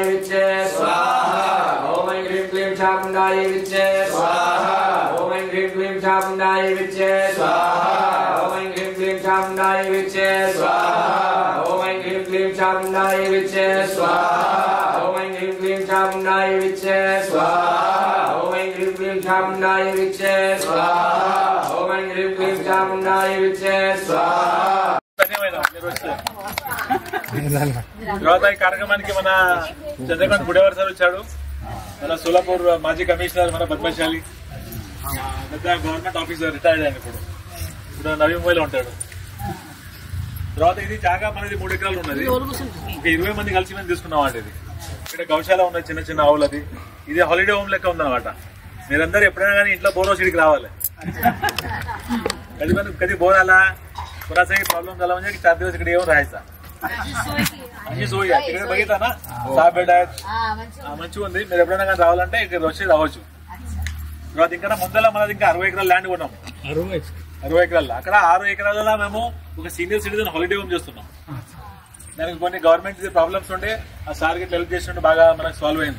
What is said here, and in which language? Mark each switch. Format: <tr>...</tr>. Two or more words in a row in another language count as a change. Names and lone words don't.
<sa>विच्चे स्वाहा ॐ ऐं ह्रीं क्लीं चामुण्डाय विच्चे स्वाहा ॐ ऐं ह्रीं क्लीं चामुण्डाय विच्चे स्वाहा ॐ ऐं ह्रीं क्लीं चामुण्डाय विच्चे स्वाहा ॐ ऐं ह्रीं क्लीं चामुण्डाय विच्चे स्वाहा ॐ ऐं ह्रीं क्लीं चामुण्डाय विच्चे स्वाहा ॐ ऐं ह्रीं क्लीं चामुण्डाय विच्चे स्वाहा ॐ ऐं ह्रीं क्लीं चामुण्डाय विच्चे स्वाहा</sa> <te>తర్వాత ఈ కార్యక్రమానికి మన చంద్రకాంత్ గుడేవార్ సార్ వచ్చాడు. మన సోలాపూర్ మాజీ కమిషనర్, మన పద్మశాలి పెద్ద</te> <en>government officer,</en> <te>రిటైర్డ్ ఆయన ఇప్పుడు నవీ ముంబైలో ఉంటాడు. తర్వాత ఇది జాగా మనది 3 ఎకరాలు ఉన్నది. ఒక 20 మంది కలిసి మేము తీసుకున్నాం అండి. ఇది ఇక్కడ గౌశాల ఉన్నది, చిన్న చిన్న ఆవులది. ఇది</te> <en>holiday home</en> <te>లెక్క ఉందన్నమాట. మీరందరూ ఎప్పుడైనా కానీ ఇంట్లో బోర్ సిటీకి రావాలి.</te> <mr>कधी बोर आला, कोणाचाही प्रॉब्लेम झाला म्हणजे 4 दिवस इकडे येऊन राहायचा. अशी सोय आहे. तिकडे बघितला ना 6 బెడ్ आहेत,</mr> <te>మంచిగా ఉంది. మీరు ఎప్పుడైనా కానీ రావాలంటే ఇక్కడ వచ్చి రావచ్చు. తర్వాత ఇంకా ముందర మనది ఇంకా 60 ఎకరాల ల్యాండ్ కొన్నాం. 60 ఎకరాల్లో అక్కడ 6 ఎకరాలలో మేము ఒక</te> <en>senior citizen holiday home</en> <te>చేస్తున్నాం. దానికి కొన్ని</te> <en>government problems</en> <te>ఉంటే ఆ సార్కి హెల్ప్ చేసినట్టు బాగా మనకు సాల్వ్ అయింది.</te>